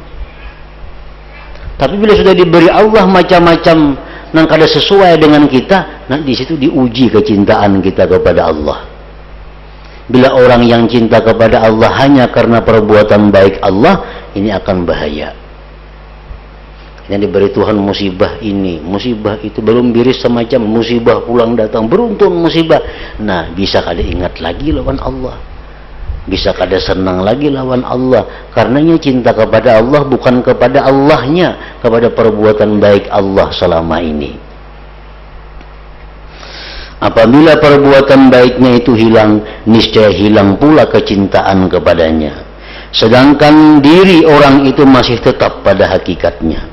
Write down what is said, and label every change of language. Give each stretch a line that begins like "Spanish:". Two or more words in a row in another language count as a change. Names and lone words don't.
Indonesian: Tapi bila sudah diberi Allah macam-macam dan kada sesuai dengan kita, nah di situ diuji kecintaan kita kepada Allah. Bila orang yang cinta kepada Allah hanya karena perbuatan baik Allah, ini akan bahaya. Yang diberi Tuhan musibah ini, musibah itu, belum biris semacam musibah pulang datang, beruntun musibah.
Banjar: Nah, bisa kada ingat lagi lawan Allah, bisa kada senang lagi lawan Allah.
Indonesian: Karenanya cinta kepada Allah bukan kepada Allahnya, kepada perbuatan baik Allah selama ini. Apabila perbuatan baiknya itu hilang, niscaya hilang pula kecintaan kepadanya. Sedangkan diri orang itu masih tetap pada hakikatnya.